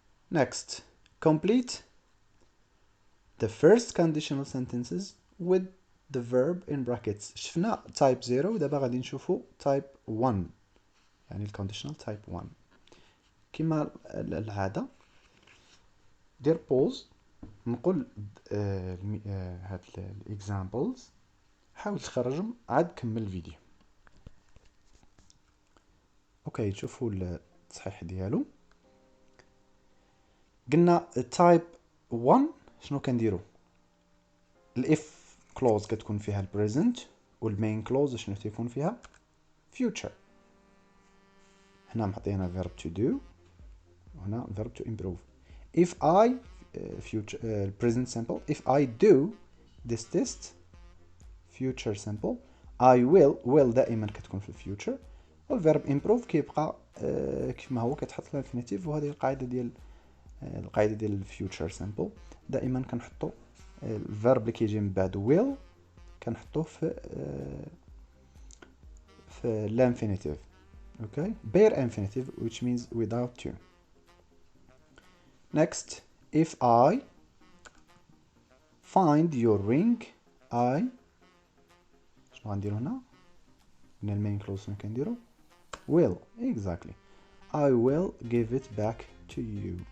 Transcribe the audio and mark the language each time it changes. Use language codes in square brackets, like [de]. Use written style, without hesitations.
[en] Next, complete the first conditional sentences with the verb in brackets. [ar] شفنا type 0 دابا غادي نشوفو type 1 يعني conditional type 1. كما العادة دير pause نقول هاد examples حاول تخرجهم عاد كمل الفيديو. اوكي تشوفوا التصحيح ديالو. قلنا type 1 شنو كنديرو؟ الاف كلوز كتكون فيها البريزنت والمين كلوز شنو تيكون فيها future. هنا معطينا verb to do وهنا verb to improve. [en] if I future present simple if I do this test future simple I will [ar] دائما كتكون في الفيوتشر، والverb improve كيبقى كيف ما هو كتحط الانفينيتيف. وهذه القاعده ديال الفيوتشر سامبل دائما كنحطو الفيرب اللي كيجي من بعد will كنحطوه في الانفينيتيف اوكي [en] bare infinitive which means without to. Next, if I find your ring I [ar] شنو غنديرو هنا؟ من المين كلوز شنو كنديرو؟ [en] will exactly I will give it back to you.